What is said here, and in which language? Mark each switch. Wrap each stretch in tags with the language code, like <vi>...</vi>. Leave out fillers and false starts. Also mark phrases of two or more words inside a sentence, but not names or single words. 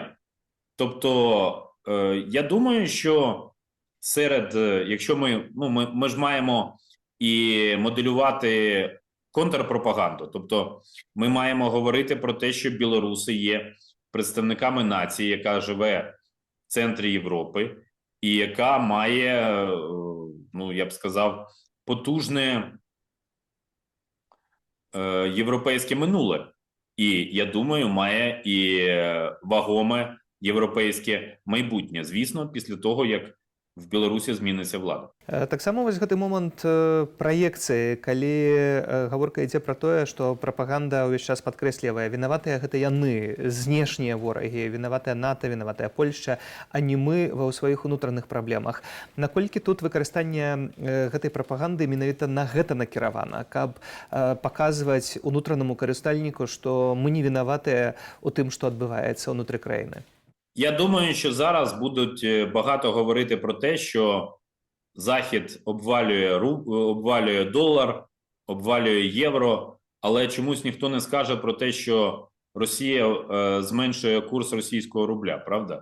<uk>Тобто, я думаю, що серед, якщо ми ж маємо і моделювати контрпропаганду, тобто ми маємо говорити про те, що білоруси є представниками нації, яка живе в центрі Європи і яка має, я б сказав, потужне європейське минуле. І, я думаю, має і вагоме європейське майбутнє, звісно, після того, як в Білорусі зміниться влада.</uk> <be>Таксама вось гэты момант праекцыі, калі гаворка ідзе пра тое, што прапаганда ўвесь час падкрэслівае, вінаватыя гэта яны, знешнія ворагі, вінаватая НАТО, вінаватая Польшча, а не мы ва сваіх унутраных праблемах. Наколькі тут выкарыстанне гэтай прапаганды менавіта на гэта накіравана, каб паказваць унутранаму карыстальніку, што мы не вінаватыя ў тым, што адбываецца ўнутры краіны?</be> <uk>Я думаю, що зараз будуть багато говорити про те, що Захід обвалює долар, обвалює євро, але чомусь ніхто не скаже про те, що Росія зменшує курс російського рубля, правда?</uk>